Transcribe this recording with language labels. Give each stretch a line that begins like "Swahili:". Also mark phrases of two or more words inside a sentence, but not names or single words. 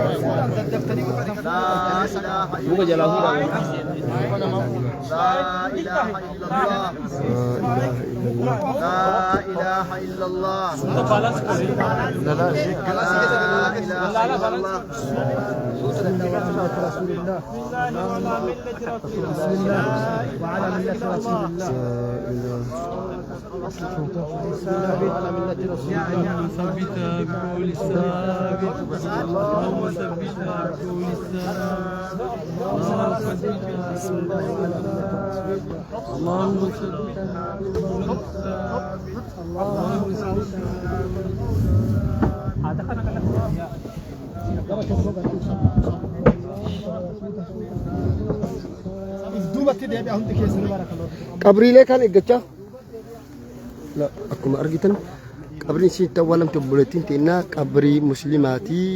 Arabic: إله إلا الله لا إله إلا الله رسول الله بسم الله وعلى ملة رسول الله وعلى ملة رسول الله ثبت بقول الثابت اللهم ثبتنا بقول الثابت اللهم ثبتنا بقول الثابت اللهم
Oromo: qabriilee kan eeggachaa akkuma argitan qabriin isitti awwaalamte obboleettiin teenya qabrii muslimaatii.